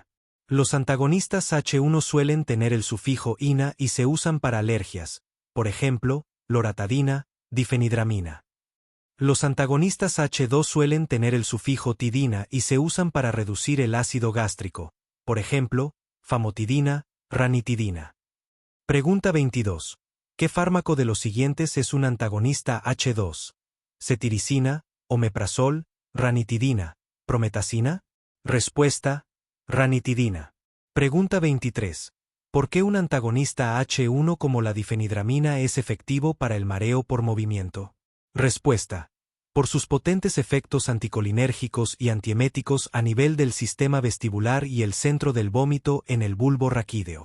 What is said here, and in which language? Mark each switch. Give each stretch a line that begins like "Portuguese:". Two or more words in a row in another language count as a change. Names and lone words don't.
Spanish: Los antagonistas H1 suelen tener el sufijo ina y se usan para alergias, por ejemplo, loratadina, difenidramina. Los antagonistas H2 suelen tener el sufijo tidina y se usan para reducir el ácido gástrico, por ejemplo, famotidina, ranitidina. Pregunta 22. ¿Qué fármaco de los siguientes es un antagonista H2? ¿Cetiricina, omeprazol, ranitidina, prometacina? Respuesta. Ranitidina. Pregunta 23. ¿Por qué un antagonista H1 como la difenidramina es efectivo para el mareo por movimiento? Respuesta. Por sus potentes efectos anticolinérgicos y antieméticos a nivel del sistema vestibular y el centro del vómito en el bulbo raquídeo.